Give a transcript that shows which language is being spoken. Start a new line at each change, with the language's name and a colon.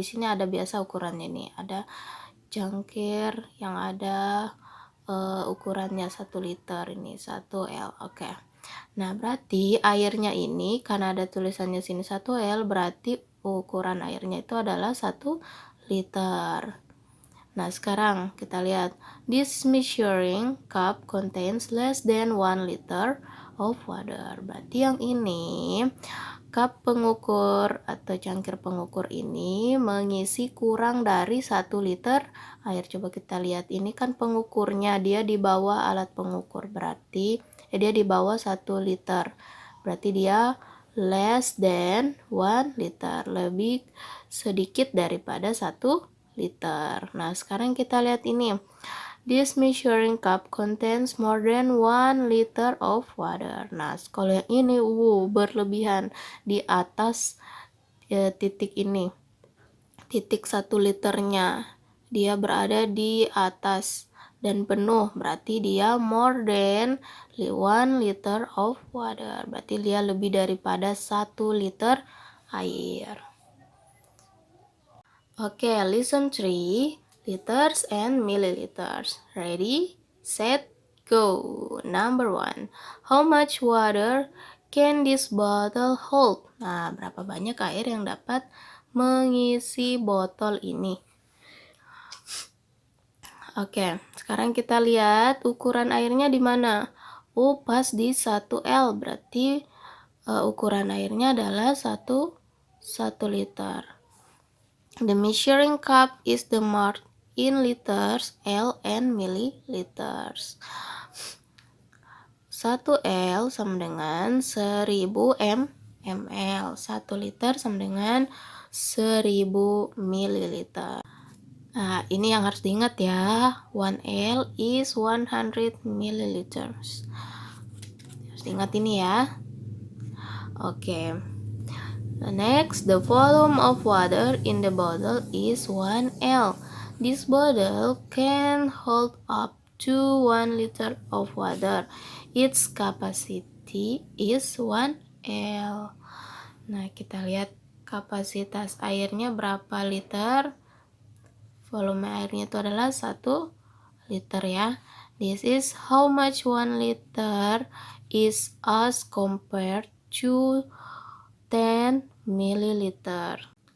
Indonesian: Di sini ada biasa ukurannya nih. Ada cangkir yang ada ukurannya 1 liter, ini 1L. Oke. Nah, berarti airnya ini karena ada tulisannya sini 1L, berarti ukuran airnya itu adalah 1 liter. Nah, sekarang kita lihat.
English: This measuring cup contains less than 1 liter of water.
Indonesian: Berarti yang ini, cup pengukur atau cangkir pengukur ini mengisi kurang dari 1 liter air. Coba kita lihat, ini kan pengukurnya, dia di bawah alat pengukur, berarti dia di bawah 1 liter. Berarti dia
English: less than 1 liter,
Indonesian: lebih sedikit daripada 1 liter. Nah, sekarang kita lihat ini.
English: This measuring cup contains more than 1 liter of water.
Indonesian: Nah, kalau yang ini berlebihan di atas titik ini. Titik 1 liternya. Dia berada di atas dan penuh, berarti dia
English: more than 1 liter of water.
Indonesian: Berarti dia lebih daripada 1 liter air.
English: Okay, lesson 3, liters and milliliters. Ready, set, go. Number 1, how much water can this bottle hold?
Indonesian: Nah, berapa banyak air yang dapat mengisi botol ini? Oke, sekarang kita lihat ukuran airnya di mana. Pas di 1L, berarti ukuran airnya adalah 1 liter.
English: The measuring cup is the marked in liters, L and milliliters.
Indonesian: 1L sama dengan 1000 ml. 1 liter sama dengan 1000 ml. Nah, ini yang harus diingat ya.
English: 1L is 100 milliliters.
Indonesian: Harus diingat ini ya. Oke.
English: Next, the volume of water in the bottle is 1L. This bottle can hold up to 1 liter of water. Its capacity is 1L.
Indonesian: Nah, kita lihat kapasitas airnya berapa liter. Volume airnya itu adalah 1 liter ya.
English: This is how much 1 liter is as compared to 10 milliliter.